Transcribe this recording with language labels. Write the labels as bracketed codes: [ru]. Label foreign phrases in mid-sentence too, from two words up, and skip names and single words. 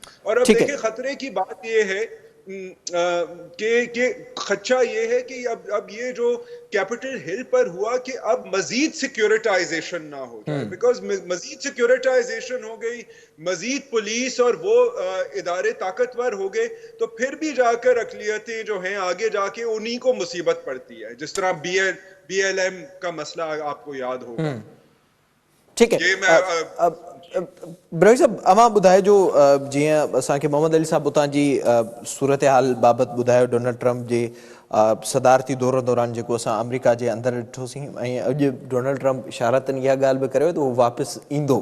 [ur] اور اب دیکھیں خطرے کی بات یہ ہے کہ خدشہ یہ ہے کہ اب یہ جو کیپٹل ہل پر ہوا کہ اب مزید سیکیورٹائزیشن نہ ہو جائے, بیکاز مزید سیکیورٹائزیشن ہو گئی, مزید پولیس اور وہ ادارے طاقتور ہو گئے, تو پھر بھی جا کر اقلیتیں جو ہیں آگے جا کے انہی کو مصیبت پڑتی ہے, جس طرح BLM کا مسئلہ آپ کو یاد ہوگا. ٹھیک ہے بروی صاحب, [sd] اما ॿुधाए जो जीअं असांखे मोहम्मद अली साहब उतां जी सूरत हाल बाबति ॿुधायो डोनाल्ड ट्रम्प जे सदारती दौर दौरान जेको असां अमेरिका जे अंदरि ॾिठोसीं, ऐं अॼु डोनाल्ड ट्रम्प इशारतनि इहा ॻाल्हि बि करियो त उहो वापसि ईंदो.